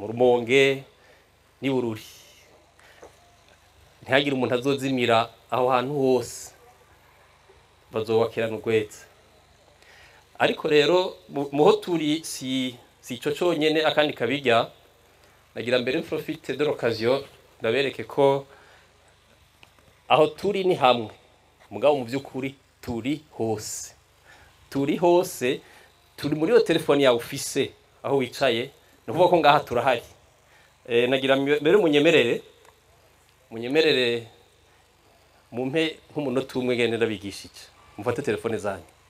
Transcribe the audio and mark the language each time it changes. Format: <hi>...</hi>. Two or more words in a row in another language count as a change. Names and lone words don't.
<rn>Rumonge ni Bururi ntihagire umuntu azozimira aho hantu hose bazowakirana urwetse ariko rero muho turi si ico conyene akandi kabirya nagira mbere</rn> <fr>profite de l'occasion</fr> <rn>ndabereke ko aho turi ni hamwe mugabo mu byukuri turi hose turi muri yo telefone ya office aho wicaye nuvuga ko ngaha turahari nagira mbere munyemerere mumpe nk'umunota umwe gene ndabigishije mufate telefone zanyu</rn>